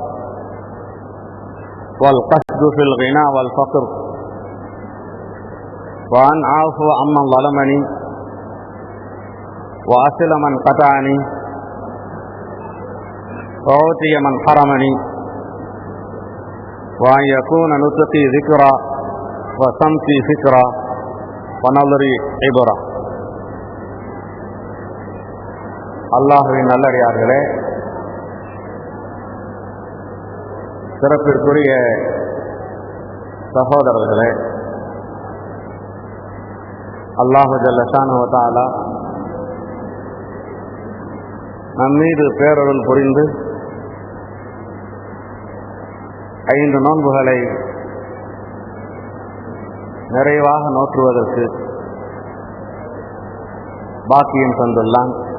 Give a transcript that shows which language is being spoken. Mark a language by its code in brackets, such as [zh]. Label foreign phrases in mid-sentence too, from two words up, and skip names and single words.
[ar] والقصد في الغنى والفقر، وأن أعفو عمن ظلمني وأصل من قطعني وأعطي من حرمني، وأن يكون نطقي ذكرا وصمتي فكرا ونظري عبرا. [ta] அல்லாஹ்வின் நல்லடியார்களே, சிறப்பிற்குரிய சகோதரர்களே, [ar] الله جل شأنه وتعالى [ta] நம்மீது பேரருள் புரிந்து 5 நோன்புகளை நிறைவாக நோற்றுவதற்கு பாக்கியம் தந்துள்ளான்.